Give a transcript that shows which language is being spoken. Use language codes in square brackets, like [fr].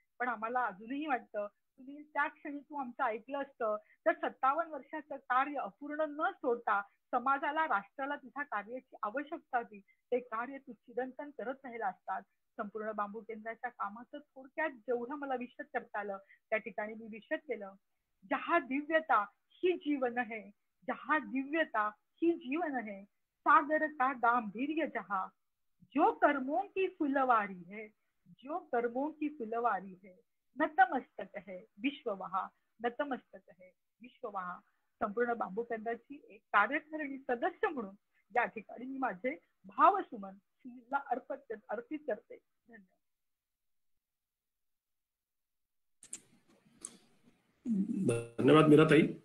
[mr] पण आम्हाला अजूनही वाटतं सुनील त्या क्षणी तू आमचं ऐकलं असतं तर 57 वर्षाचं कार्य अपूर्ण न सोडता समाजाला राष्ट्राला तुझ्या कार्याची आवश्यकता होती ते कार्य तू चिरंतन करत राहिला असतात. संपूर्ण बांबू केंद्राच्या कामाचं थोडक्यात जेवढं मला विशद करता आलं त्या ठिकाणी मी विशद केलं. [hi] जहा दिव्यता ही जीवन है, जहा दिव्यता ही जीवन है, सागर का गांभीर्य जहा, जो कर्मों की फुलवारी है, जो कर्मों की फुलवारी है, नतमस्तक है विश्व वहा, नतमस्तक है विश्व वहा. [mr] संपूर्ण बांबू केंद्राची एक कार्यकारिणी सदस्य म्हणून या ठिकाणी मी माझे भावसुमन सुनीलला अर्पित करते. धन्यवाद. धन्यवाद मीराताई.